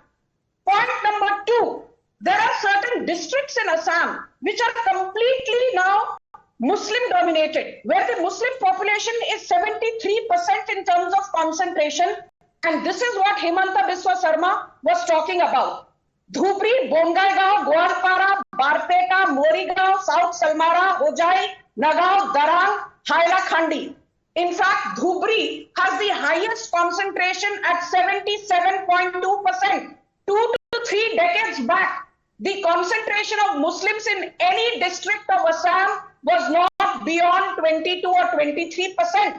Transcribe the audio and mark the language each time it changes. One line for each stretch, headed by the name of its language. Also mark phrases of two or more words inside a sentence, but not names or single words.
English: Point number 2, there are certain districts in Assam which are completely now Muslim dominated, where the Muslim population is 73% in terms of concentration. And this is what Himanta Biswa Sarma was talking about. Dhupri, Bongaigaon, Goalpara, Barpeta, Morigaon, South Salmara, Hojai, Nagaon, Darang, Hailakandi. In fact, Dhupri has the highest concentration at 77.2%. 2 to 3 decades back, the concentration of Muslims in any district of Assam was not beyond 22 or 23%.